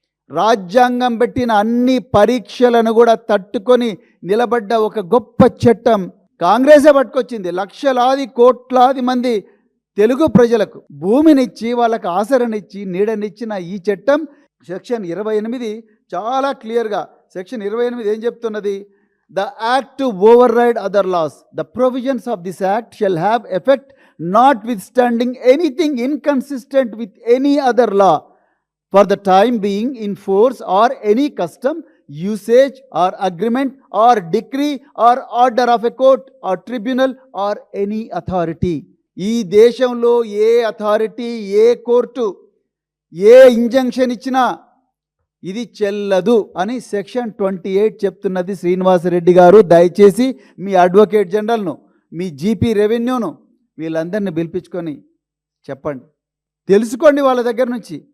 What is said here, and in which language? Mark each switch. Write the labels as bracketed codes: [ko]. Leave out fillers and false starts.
[te] రాజ్యాంగం పెట్టిన అన్ని పరీక్షలను కూడా తట్టుకొని నిలబడ్డ ఒక గొప్ప చట్టం కాంగ్రెసే పట్టుకొచ్చింది. లక్షలాది కోట్లాది మంది తెలుగు ప్రజలకు భూమినిచ్చి వాళ్ళకు ఆసరనిచ్చి నీడనిచ్చిన ఈ చట్టం సెక్షన్ 28 చాలా క్లియర్గా, సెక్షన్ 28 ఏం చెప్తున్నది? [en] The act to override other laws. The provisions of this act shall have effect notwithstanding anything inconsistent with any other law for the time being in force or any custom, usage or agreement or decree or order of a court or tribunal or any authority. [te] ఈ దేశంలో ఏ authority, ఏ court, ఏ injunction ఇచ్చినా ఇది చెల్లదు అని section 28 చెప్తున్నది. శ్రీనివాసరెడ్డి గారు, దయచేసి మీ advocate జనరల్ను, మీ GP రెవెన్యూను వీళ్ళందరినీ పిలిపించుకొని చెప్పండి, తెలుసుకోండి వాళ్ళ దగ్గర నుంచి.